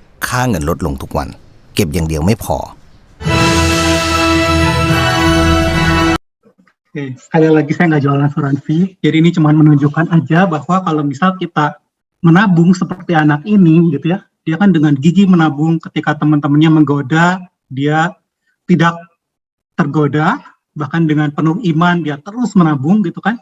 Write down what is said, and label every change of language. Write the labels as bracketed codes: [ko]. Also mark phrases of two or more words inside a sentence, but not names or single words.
[th] ค่าเงินลดลงทุกวันเก็บอย่างเดียวไม่พอ [id] Oke, sekali lagi saya nggak jual asuransi, jadi ini cuma menunjukkan aja bahwa kalau misal kita menabung seperti anak ini gitu ya, dia kan dengan gigi menabung ketika teman-temannya menggoda, dia tidak tergoda, bahkan dengan penuh iman dia terus menabung gitu kan.